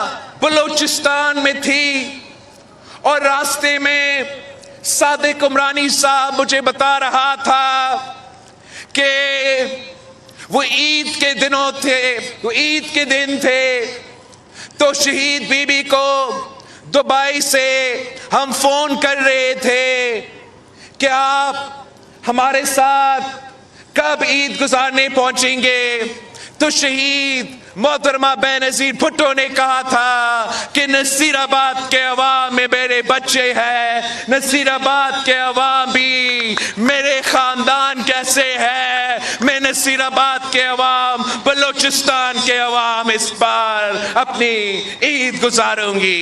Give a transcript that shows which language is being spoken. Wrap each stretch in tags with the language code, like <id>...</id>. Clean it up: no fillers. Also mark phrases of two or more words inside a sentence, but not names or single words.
<ur>بلوچستان میں تھی، اور راستے میں صادق عمرانی صاحب مجھے بتا رہا تھا کہ وہ عید کے دن تھے تو شہید بی بی کو دبئی سے ہم فون کر رہے تھے کہ آپ ہمارے ساتھ کب عید گزارنے پہنچیں گے. تو شہید محترمہ بینظیر بھٹو نے کہا تھا کہ نصیرآباد کے عوام میں میرے بچے ہیں، نصیرآباد کے عوام بھی میرے خاندان کیسے ہے، میں نصیرآباد کے عوام، بلوچستان کے عوام اس بار اپنی عید گزاروں گی.</ur>